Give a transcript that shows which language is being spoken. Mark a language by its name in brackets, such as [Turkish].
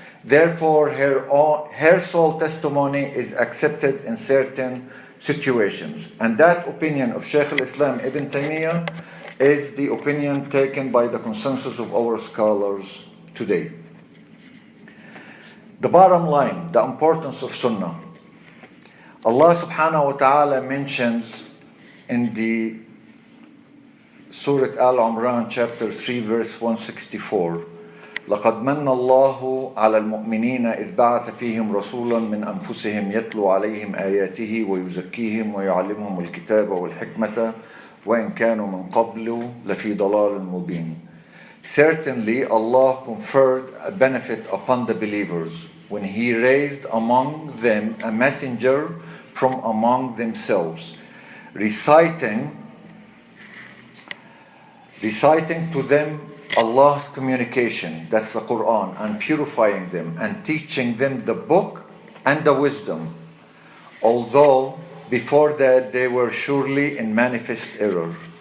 [English] Therefore, her sole testimony is accepted in certain situations. And that opinion of Shaykh al-Islam Ibn Taymiyyah is the opinion taken by the consensus of our scholars today. The bottom line, the importance of Sunnah. Allah subhanahu wa ta'ala mentions in the Surah Al-Imran chapter 3 verse 164, [Arabic] لَقَدْ مَنَّ اللَّهُ عَلَى الْمُؤْمِنِينَ إِذْ بَعَثَ فِيهِمْ رَسُولًا مِنْ أَنفُسِهِمْ يَتْلُو عَلَيْهِمْ آيَاتِهِ وَيُزَكِّيهِمْ وَيُعَلِّمُهُمُ الْكِتَابَ وَالْحِكْمَةَ وَإِنْ كَانُوا مِنْ قَبْلُ لَفِي ضَلَالٍ مُبِينٍ. [English] Certainly Allah conferred a benefit upon the believers when He raised among them a messenger from among themselves, reciting to them Allah's communication, that's the Quran, and purifying them and teaching them the book and the wisdom, although before that they were surely in manifest error.